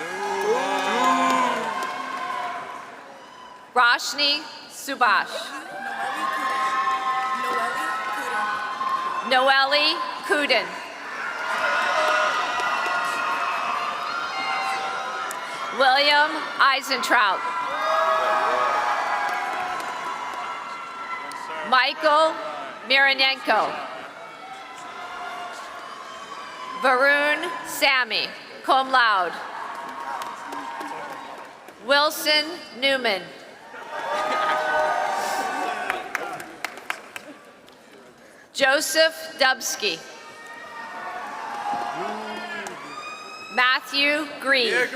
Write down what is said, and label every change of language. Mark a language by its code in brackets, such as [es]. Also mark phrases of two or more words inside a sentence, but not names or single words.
[en] Roshni Subash. Noelle Kudin. William Eisentraut. Michael Mironenko. Varun Sami, cum laude. Wilson Newman. Joseph Dubsky. Matthew Green.